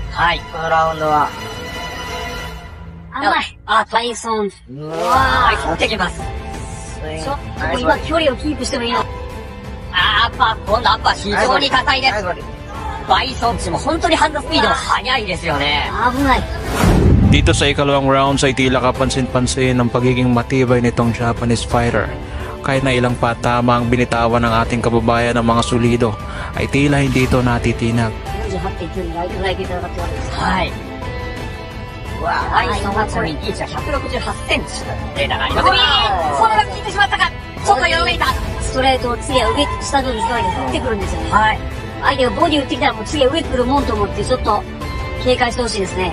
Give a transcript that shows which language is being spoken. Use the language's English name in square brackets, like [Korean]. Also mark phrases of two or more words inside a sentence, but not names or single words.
[Japanese] はい。このラウンドは。甘い。あ、バイソン。うわー、取ってきます。ちょっと今距離をキープしてもいいの？アッパー、今度アッパー非常に硬いです。バイソンチも本当にハンドスピードが速いですよね。危ない。 [Filipino] Dito sa ikalawang round ay tila kapansin-pansin ang pagiging matibay nitong Japanese fighter. Kahit na ilang patama ang binitawan ng ating kababayan ng mga sulido, ay tila hindi ito natitinag. [Japanese] 48.9 ライトライトいただってわけです。はい。うわぁ、バイソンはちなみにリーチは168センチ。データがあります。そのまま効いてしまったか。ちょっとよろめいた。ストレートを次は上、下のストライク振ってくるんですよね。はい。相手がボディ打ってきたらもう次は上来るもんと思ってちょっと警戒してほしいですね。